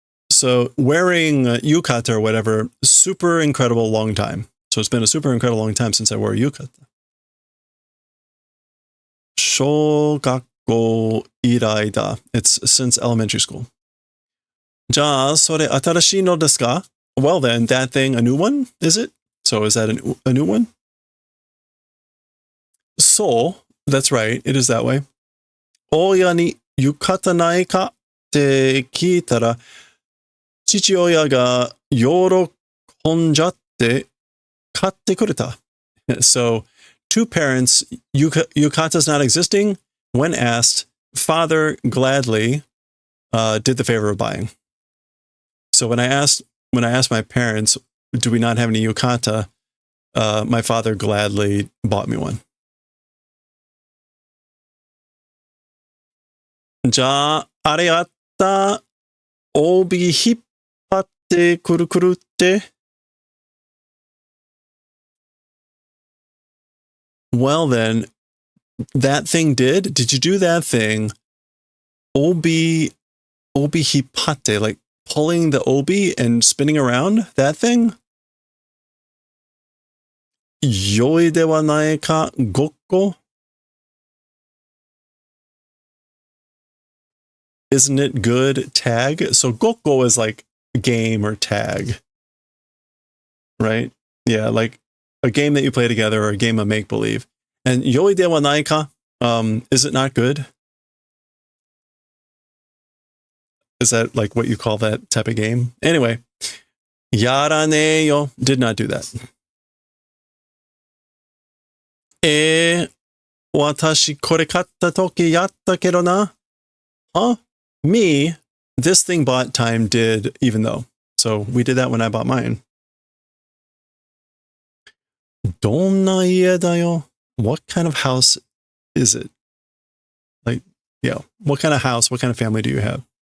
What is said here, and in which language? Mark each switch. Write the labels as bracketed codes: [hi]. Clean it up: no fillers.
[en] So wearing yukata or whatever, super incredible long time. So it's been a super incredible long time since I wore yukata. [ja] Shogakko irai da. [en] It's since elementary school. [ja] じゃあ、それ新しいのですか? [en] Well then, that thing, a new one, is it? So is that a new one? So, that's right, it is that way. [ja] 親に浴衣ないかって聞いたら、父親が喜んじゃって買ってくれた. [en] So, two parents, yukata's not existing. When asked, father gladly did the favor of buying. So when I asked my parents, do we not have any yukata? My father gladly bought me one. [ja] じゃあ、あれあった、帯引っ張ってくるくるって。 [en] Well then, that thing did you do that thing? Obi hipate, like pulling the obi and spinning around, that thing? [ja] Yoi de wa nai ka gokko? [en] Isn't it good? Tag? So gokko is like game or tag. Right? Yeah, like a game that you play together or a game of make-believe. And yoi de wa nai ka? Is it not good? Is that like what you call that type of game? Anyway, yaraneyo did not do that. [ja] 私これ買った時やったけどな. [en] Huh? Me, this thing bought time did even though. So we did that when I bought mine. [ja] どんな家だよ? [en] What kind of house is it? Like, yeah, what kind of house, what kind of family do you have?